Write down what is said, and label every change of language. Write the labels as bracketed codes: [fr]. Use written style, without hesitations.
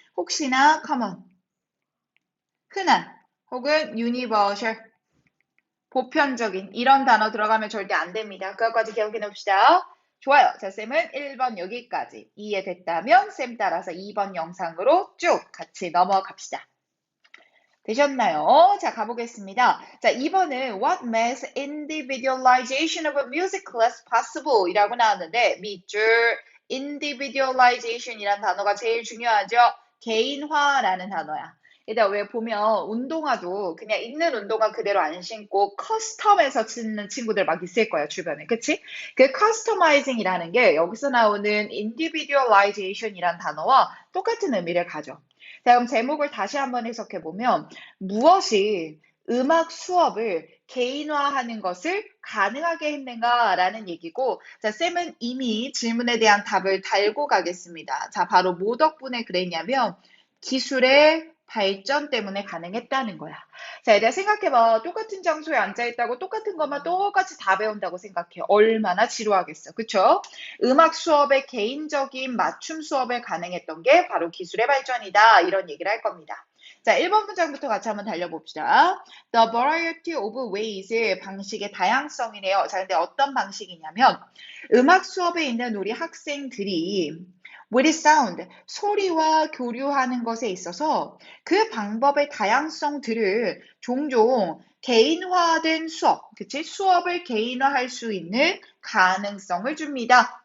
[ko] 혹시나 common, 흔한, 혹은 universal, 보편적인 이런 단어 들어가면 절대 안 됩니다. 그것까지 기억해 놓읍시다. 좋아요. 자, 쌤은 1번 여기까지 이해됐다면 쌤 따라서 2번 영상으로 쭉 같이 넘어갑시다. 되셨나요? 자, 가보겠습니다. [en] 자, 2번은 What makes individualization of a music class possible? [ko] 이라고 나왔는데 밑줄 individualization 이란 단어가 제일 중요하죠. 개인화라는 단어야. 일단 왜 보면 운동화도 그냥 있는 운동화 그대로 안 신고 커스텀해서 신는 친구들 막 있을 거야, 주변에. 그치? 그 커스터마이징이라는 게 여기서 나오는 individualization이란 단어와 똑같은 의미를 가져. 자, 그럼 제목을 다시 한번 해석해 보면 무엇이 음악 수업을 개인화하는 것을 가능하게 했는가라는 얘기고, 자, 쌤은 이미 질문에 대한 답을 달고 가겠습니다. 자, 바로 뭐 덕분에 그랬냐면 기술의 발전 때문에 가능했다는 거야. 자, 얘들아 생각해봐. 똑같은 장소에 앉아있다고 똑같은 것만 똑같이 다 배운다고 생각해. 얼마나 지루하겠어. 그쵸? 음악 수업의 개인적인 맞춤 수업을 가능했던 게 바로 기술의 발전이다. 이런 얘기를 할 겁니다. 자, 1번 문장부터 같이 한번 달려봅시다. [en] The variety of ways, [ko] 방식의 다양성이네요. 자, 근데 어떤 방식이냐면 음악 수업에 있는 우리 학생들이 [en] with sound, [ko] 소리와 교류하는 것에 있어서 그 방법의 다양성들을 종종 개인화된 수업, 그치? 수업을 개인화할 수 있는 가능성을 줍니다.